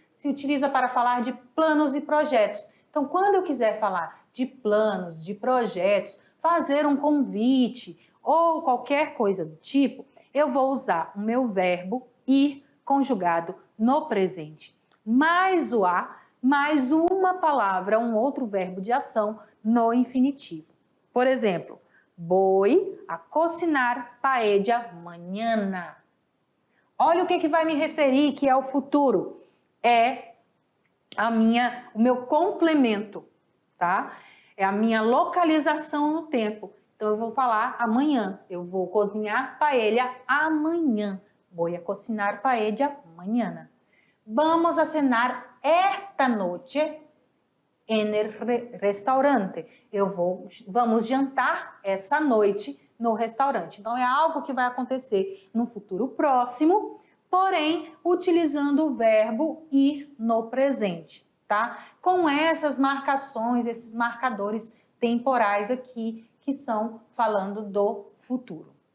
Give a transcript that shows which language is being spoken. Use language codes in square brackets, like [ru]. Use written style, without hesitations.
[pt] Se utiliza para falar de planos e projetos. Então, quando eu quiser falar de planos, de projetos, fazer um convite ou qualquer coisa do tipo, eu vou usar o meu verbo ir conjugado no presente, mais o a, mais uma palavra, um outro verbo de ação no infinitivo. Por exemplo, [es] voy a cocinar paella mañana. [pt] Olha o que vai me referir que é o futuro. É o meu complemento, tá? É a minha localização no tempo. Então, eu vou falar amanhã. Eu vou cozinhar paella amanhã. [es] Voy a cocinar paella mañana. Vamos a cenar esta noche en el restaurante. [pt] Vamos jantar essa noite no restaurante. Então, é algo que vai acontecer no futuro próximo, porém, utilizando o verbo ir no presente, tá? Com essas marcações, esses marcadores temporais aqui, que são falando do futuro.